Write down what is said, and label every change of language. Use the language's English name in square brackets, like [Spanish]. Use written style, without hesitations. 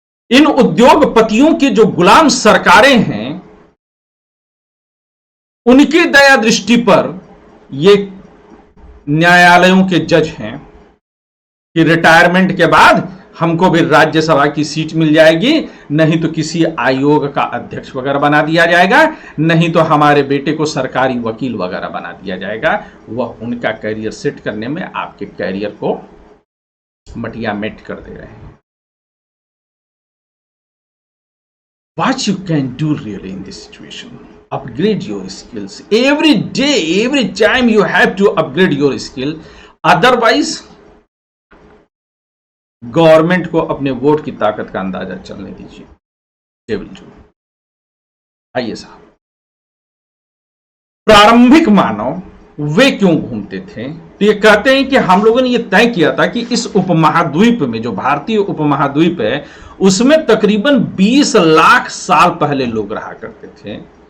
[Hindi] इन उद्योगपतियों की जो गुलाम सरकारें हैं उनकी दया दृष्टि पर ये न्यायालयों के जज हैं कि रिटायरमेंट के बाद हमको भी राज्यसभा की सीट मिल जाएगी, नहीं तो किसी आयोग का अध्यक्ष वगैरह बना दिया जाएगा, नहीं तो हमारे बेटे को सरकारी वकील वगैरह बना दिया जाएगा। वह उनका कैरियर सेट करने में आपके कैरियर को मटिया मेट कर दे रहे हैं। [English] What you can do really in this situation? Upgrade your skills. Every day, every time you have to upgrade your skill. Otherwise, [Hindi] government को अपने वोट की ताकत का अंदाजा चलने दीजिए। आइए साहब, प्रारंभिक मानव वे क्यों घूमते थे? तो ये कहते हैं कि हम लोगों ने ये तय किया था कि इस उपमहाद्वीप में, जो भारतीय उपमहाद्वीप है, उसमें तकरीबन 20 लाख साल पहले लोग रहा करते थे।